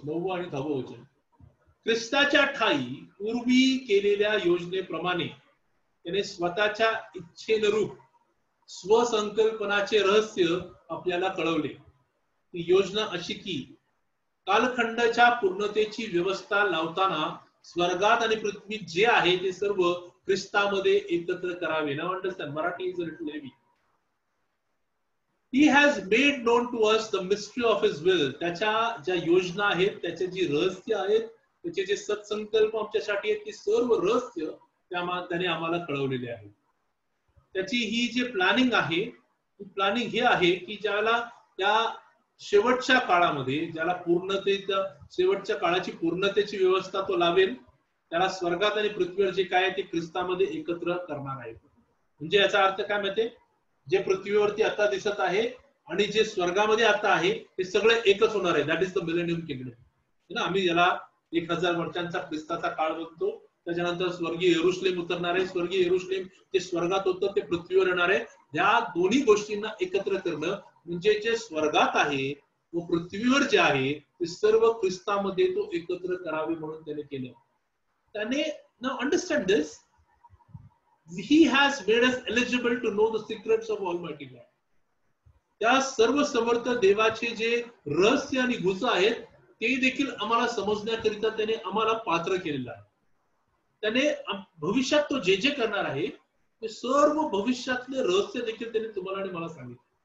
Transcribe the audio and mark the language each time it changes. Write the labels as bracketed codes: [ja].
[mr] 9व आणि 10व वचन. ख्रिस्ताच्या ठाई पूर्वी केलेल्या योजनेप्रमाणे त्याने स्वतःच्या इच्छेनुरूप स्वसंकल्पनाचे रहस्य आपल्याला कळवले. ती योजना अशी की कालखंडाच्या पूर्णतेची व्यवस्था लावताना स्वर्गात आणि पृथ्वीत जे आहे ते सर्व ख्रिस्तामध्ये एकत्र करावे. [en] Now understand, Marathi is a little heavy. He has made known to us the mystery of his will. [mr] त्याच्या ज्या योजना आहेत, त्याचे जी रहस्य आहेत, त्याचे जे सत्संकल्प आमच्यासाठी आहेत, ती सर्व रहस्य त्याने आम्हाला कळवलेले आहे. त्याची ही जे प्लॅनिंग आहे, ती प्लॅनिंग हे आहे की ज्याला त्या शेवटच्या काळामध्ये, ज्याला पूर्णतेच्या शेवटच्या काळाची पूर्णतेची व्यवस्था तो लावेल, त्याला स्वर्गात आणि पृथ्वीवर जे काय आहे ते ख्रिस्तामध्ये एकत्र करणार आहे. म्हणजे याचा अर्थ काय माहितीये, जे पृथ्वीवरती आता दिसत आहे आणि जे स्वर्गामध्ये आता आहे ते सगळे एकच होणार आहे. [en] That is the millennium kingdom. [mr] आम्ही याला 1000 वर्षांचा ख्रिस्ताचा काळ म्हणतो. त्याच्यानंतर स्वर्गीय यरुशलेम उतरणार आहे. स्वर्गीय यरुशलेम ते स्वर्गात होतं, ते पृथ्वीवर येणार आहे. या दोन्ही गोष्टींना एकत्र करणं म्हणजे जे स्वर्गात आहे व पृथ्वीवर जे आहे ते सर्व ख्रिस्तामध्ये तो एकत्र करावे म्हणून त्याने केलं. त्याने [en] Now understand this, he has made us eligible to know the secrets of Almighty God. [mr] त्या सर्व समर्थ देवाचे जे रहस्य आणि गुच आहेत ते देखील आम्हाला समजण्याकरिता त्याने आम्हाला पात्र केलेलं आहे. त्याने भविष्यात तो जे जे करणार आहे ते सर्व भविष्यातले रहस्य देखील त्याने तुम्हाला आणि मला सांगितलं.